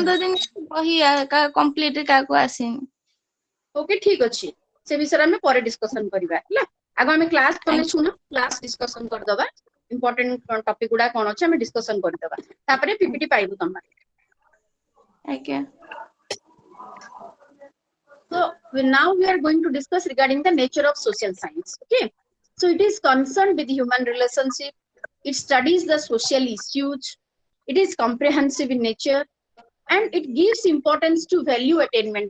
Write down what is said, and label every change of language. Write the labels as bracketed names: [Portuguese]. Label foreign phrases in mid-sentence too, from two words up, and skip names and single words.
[Odia] 15 ଦିନ ବହି କମ୍ପ୍ଲିଟ କାହାକୁ ଆସିନି। ଓକେ, ଠିକ ଅଛି, ସେ ବିଷୟରେ ଆମେ ପରେ ଡିସ୍କସନ କରିବା, ହେଲା। ଆଗ ଆମେ କ୍ଲାସ ତମେ ଆଜ୍ଞା ଶୁଣ, [English] class discussion [Odia] କରିଦବା। [English] important topic [Odia] ଗୁଡା କଣ ଅଛି ଆମେ ଡିସ୍କସନ କରିଦବା, ତାପରେ ପିପିଟି ପାଇବୁ ତମେ। ଆଜ୍ଞା। [English] So now we are going to discuss regarding the nature of social science. Okay, so it is concerned with human relationship. It studies the social issues. It is comprehensive in nature, and it gives importance to value attainment.